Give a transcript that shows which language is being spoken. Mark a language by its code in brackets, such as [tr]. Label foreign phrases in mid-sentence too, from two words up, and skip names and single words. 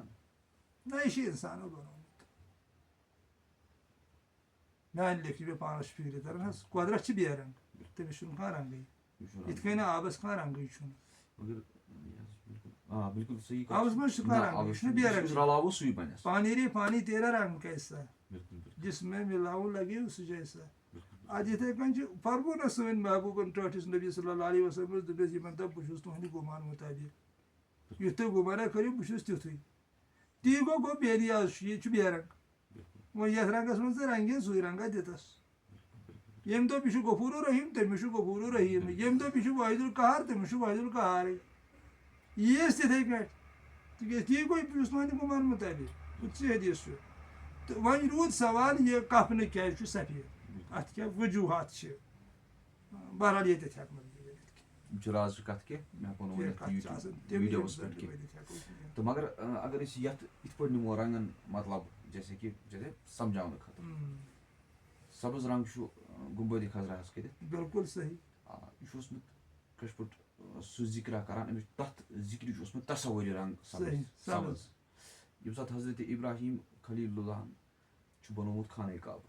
[ks] نہ یہِ چھُ انسانو بنومُت میانہِ لیکھِ مےٚ پانس چھِ فکرِ تران حظ قۄدرت چھِ بے رنٛگ تٔمِس چھُنہٕ کانٛہہ رنٛگٕے یِتھ کٔنۍ نہٕ آبَس کانٛہہ رنٛگٕے چھُنہٕ. بالکل صحیح آبَس منٛز چھُ کانٛہہ رنٛگٕے, یہِ چھُنہٕ بے رنٛگٕے. رلاوو سُے بنٮ۪س. [ur] پانی تیرا رنگ کیسا, جس میں ملاؤں لگے اس جیسا. [ks] آج یِتھَے کٔنۍ چھِ فرمو نہ سٲنۍ محبوٗبَن ٹٲٹھِس نبی [ar] صلی اللہ علیہ وسلمَس [ks] دوٚپٮ۪س یِمن دَپ بہٕ چھُس تُہنٛدِ گُمان مُطٲبِق, یُتھ تُہۍ گُمانہ کٔرِو بہٕ چھُس تیُتھُے. تی گوٚو بے نیاز چھُ, ییٚتہِ چھُ بے رنٛگ. وۄنۍ یَتھ رنٛگَس منٛز ژٕ رنٛگے سُے رنٛگا دِتَس. ییٚمہِ دوٚپ یہِ چھُ غفوٗر رحیٖم تٔمِس چھُ غفوٗر رحیٖم, ییٚمہِ دوٚپ یہِ چھُ واحد القہار تٔمِس چھُ واحد القہارٕے. یی ٲسۍ تِتھَے کٲٹھۍ, تِکیٛازِ تی گوٚو بہٕ چھُس تُہنٛدِ گُمان مُطٲبِق, پٕنٛژٕ حدیٖث چھُ. تہٕ وۄنۍ روٗد سوال یہِ کفنہٕ کیٛازِ چھُ سفید, اَتھ کیٛاہ وجوٗہات چھِ. بہرحال ییٚتٮ۪تھ ہٮ۪کہٕ نہٕ بہٕ ؤنِتھ یِم چھِ رازچہِ کَتھٕ کینٛہہ مےٚ ہٮ۪کو نہٕ ؤنِتھ ویٖڈیوَس پٮ۪ٹھ کینٛہہ. تہٕ مگر اگر أسۍ یَتھ یِتھ پٲٹھۍ نِمو رنٛگَن مطلب [ur] جیسے کہِ [ks] سمجھاونہٕ خٲطرٕ, سبٕز رنٛگ چھُ گُمبدِ خضراہَس کٔرِتھ. بِلکُل صحیح. یہِ چھُ اوسمُت کٲشِر پٲٹھۍ سُہ ذِکرا کران, أمِس تَتھ ذِکرِ چھُ اوسمُت تصوُرِ رنٛگ سبٕز. ییٚمہِ ساتہٕ حضرت ابراہیٖم خلیل اللہن چھُ بنومُت خانہ کعبہٕ,